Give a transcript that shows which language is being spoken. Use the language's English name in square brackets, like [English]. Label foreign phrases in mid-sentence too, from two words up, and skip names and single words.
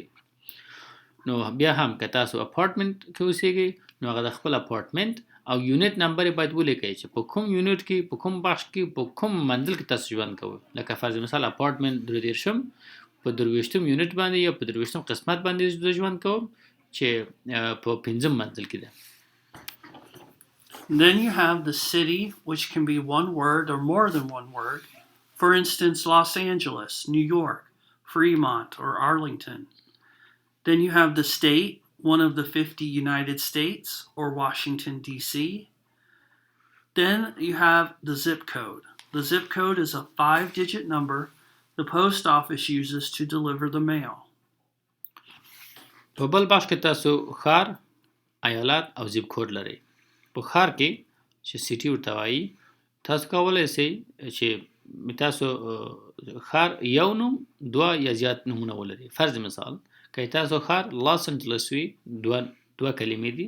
[Pashto] نو بیا هم که تاسو اپارتمنټ کې اوسېږئ نو هغه د خپل اپارتمنټ او [English] unit number [Pashto] یې باید ولیکئ چې په کوم یونټ کې په کوم بخش کې په کوم منزل کې تاسو ژوند کوئ. لکه فرض مثال اپارتمنټ 23 په 23 یونټ باندې یا په 23 قسمت باندې ژوند کوم چې په 5 منزل کې ده. [English] Then you have the city, which can be one word or more than one word. For instance, Los Angeles, New York, Fremont, or Arlington. Then you have the state, one of the 50 United States, or Washington, D.C. Then you have the zip code. The zip code is a 5-digit number the post office uses to deliver the mail. [Pashto] په بل بخش کې تاسو ښار، ایالت او [English] zip code [Pashto] لرئ. په ښار کې چې سیټي ورته وایي، تاسو کولی شئ چې تاسو ښار یو نوم، دوه یا زیات نومونه ولري. فرض مثال که تاسو ښار لاس انجلس وي، دوه کلمې دي.